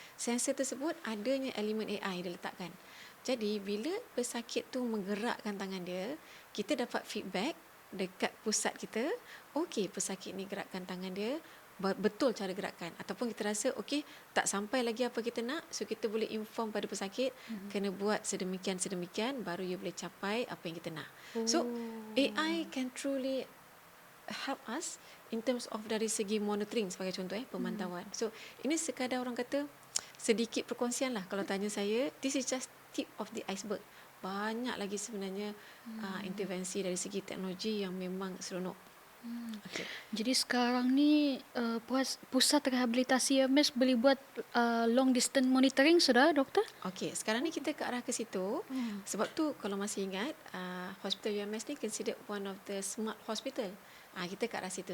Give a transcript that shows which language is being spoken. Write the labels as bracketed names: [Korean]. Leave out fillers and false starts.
[Malay] Sensor tersebut adanya elemen AI diletakkan. Jadi, bila pesakit tu menggerakkan tangan dia, kita dapat feedback dekat pusat kita, okey, pesakit ni gerakkan tangan dia, betul cara gerakan, ataupun kita rasa okey, tak sampai lagi apa kita nak, so kita boleh inform pada pesakit, kena buat sedemikian baru you boleh capai apa yang kita nak. [English] So AI can truly help us in terms of [Malay] dari segi [English] monitoring, [Malay] sebagai contoh pemantauan. So ini sekadar orang kata sedikit perkongsian lah. Kalau tanya saya, [English] this is just tip of the iceberg. [Malay] Banyak lagi sebenarnya intervensi dari segi teknologi yang memang seronok. Okay. Jadi sekarang ni pusat rehabilitasi UMS boleh buat [English] long distance monitoring [Malay] sudah doktor? Okey, sekarang ni kita ke arah ke situ. Sebab tu kalau masih ingat, hospital UMS ni [English] considered one of the smart hospital. [Malay] Kita ke arah situ.